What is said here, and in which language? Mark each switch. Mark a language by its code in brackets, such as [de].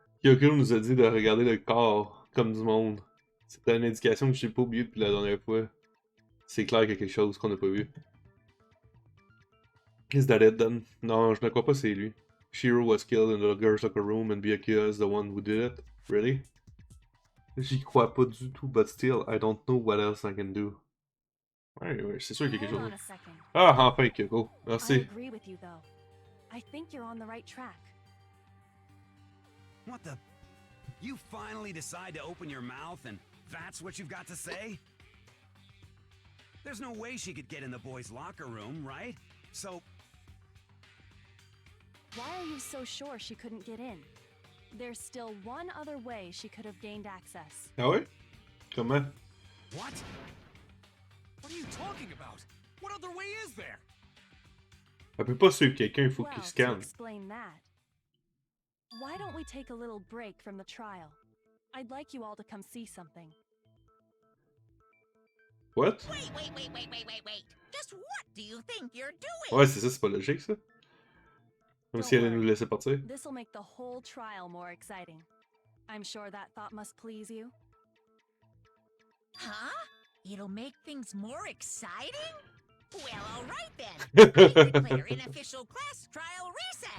[fr] Kyoko nous a dit de regarder le corps comme du monde. C'était une indication que j'ai pas oubliée depuis la dernière fois. C'est clair qu'il y a quelque chose qu'on n'a pas vu. [en] Is that it then? [fr] Non, je ne crois pas que c'est lui. [en] Chihiro was killed in the girls' locker room and Byakuya is the one who did it? Really? [fr] J'y crois pas du tout, [en] but still, I don't know what else I can do. [fr] Ouais, c'est sûr qu'il y a quelque chose. Ah, enfin, Kyoko. [en] I [fr] Merci. [en] agree with you though. I think you're on the right track. What the? You finally decide to open your mouth and that's what you've got to say? There's no way she could get in the boys' locker room, right? So... Why are you so sure she couldn't get in? There's still one other way she could have gained access. [fr] Ah ouais? Comment? [en] What? What are you talking about? What other way is there? [fr] Elle peut pas suivre quelqu'un, il faut [en] Well, [fr] qu'il [en] to [fr] scanne. [en] explain that, why don't we take a little break from the trial? I'd like you all to come see something. What? Wait! Just what do you think you're doing? [fr] Ouais, c'est ça, c'est pas logique ça. Comme si elle allait nous laisser partir. [en] This'll make the whole trial more exciting. I'm sure that thought must please you. Huh? It'll make things more exciting? Well, all right then. I declare an official class trial recess.